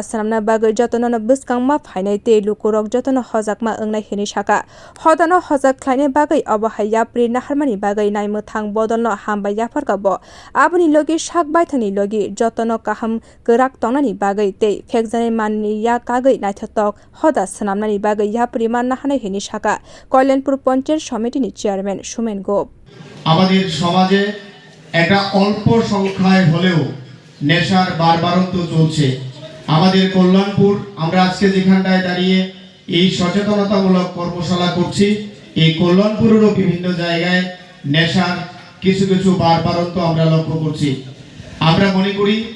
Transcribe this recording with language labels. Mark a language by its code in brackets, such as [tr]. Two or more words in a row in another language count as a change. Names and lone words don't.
[trp] Sanamna Bagai Jotona Buskang Ma Phainai Te Lukurok Jotona Hojakma Angnai Hini Shaka Hodano Hojak Khlaine Bagai Abahai Yapri Naharmani Bagai Naimwthang Bodolno Hamba Yafarka Bo Abuni Logi Shak Baithani Logi Jotono Kaham Gerak Tongnani Bagai te fekjani manni ya kagai naithatok hoda sanamnani bagai yapri manna hanai hini shaka Kalyanpur Panchayat Committee ni chairman Sumen Gop [bn] আমাদের সমাজে একটা অল্প সংখ্যায় হলেও নেশার বারবারন্ত চলছে আমাদের কল্যাণপুর আমরা আজকে যেখানটায় দাঁড়িয়ে এই সচেতনতামূলক কর্মশালা করছি এই কল্যাণপুরেরও বিভিন্ন জায়গায় নেশার কিছু কিছু বারবারন্ত আমরা লক্ষ্য করছি আমরা মনে করি